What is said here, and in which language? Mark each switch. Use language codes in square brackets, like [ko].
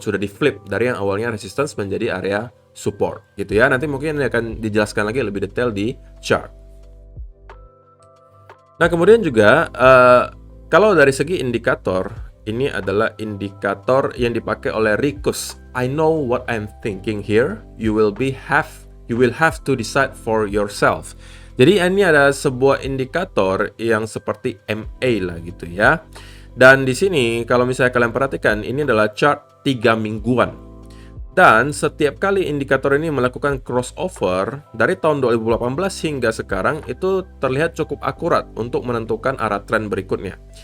[id] Sudah di flip dari yang awalnya resistance menjadi area support gitu ya. Nanti mungkin ini akan dijelaskan lagi lebih detail di chart. Nah, kemudian juga kalau dari segi indikator, ini adalah indikator yang dipakai oleh Rikus. [en] I know what I'm thinking here. You will have to decide for yourself. [id] Jadi ini ada sebuah indikator yang seperti MA lah gitu ya. Dan di sini kalau misalnya kalian perhatikan, ini adalah chart 3 mingguan. Dan setiap kali indikator ini melakukan crossover dari tahun 2018 hingga sekarang, itu terlihat cukup akurat untuk menentukan arah tren berikutnya.